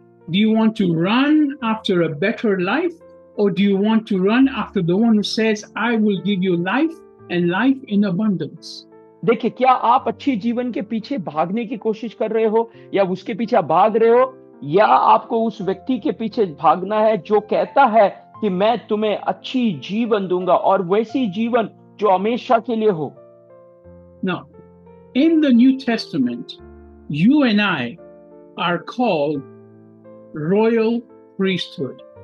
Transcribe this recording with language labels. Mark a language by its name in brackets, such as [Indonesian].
[English] Do you want to run after a better life, or do you want to run after the one who says, I will give you life and life in abundance? [Hindi] देखिए, क्या आप अच्छी जीवन के पीछे भागने की कोशिश कर रहे हो, या उसके पीछे आप भाग रहे हो, या आपको उस व्यक्ति के पीछे भागना है जो कहता है कि मैं तुम्हें अच्छी जीवन दूंगा और वैसी जीवन जो हमेशा के लिए हो? [English] Now, in the New Testament, you and I are called royal priesthood.